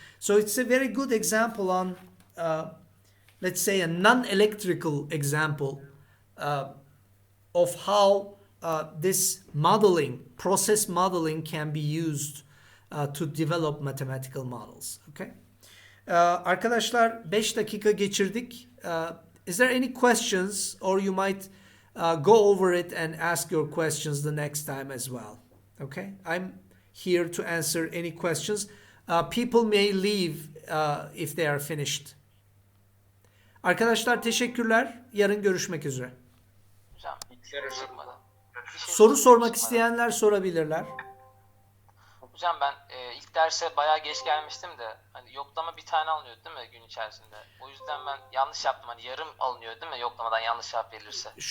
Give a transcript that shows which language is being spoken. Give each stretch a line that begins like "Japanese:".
English: So it's a very good example on, let's say, a non-electrical example of how this modeling, process modeling can be used to develop mathematical models. Okay.
Turkish: Arkadaşlar 5 dakika geçirdik.
English: Is there any questions, or you might go over it and ask your questions the next time as well? Okay. I'm here to answer any questions. People may leave if they are finished.
Turkish: Arkadaşlar teşekkürler. Yarın görüşmek üzere. Hocam çıkmadı. Bir şey Soru sormak çıkmadı. isteyenler sorabilirler. Hocam ben ilk derse bayağı geç gelmiştim de hani yoklama bir tane alınıyor değil mi gün içerisinde? O yüzden ben yanlış yaptım. Hani yarım alınıyor değil mi yoklamadan yanlış cevap verilirse?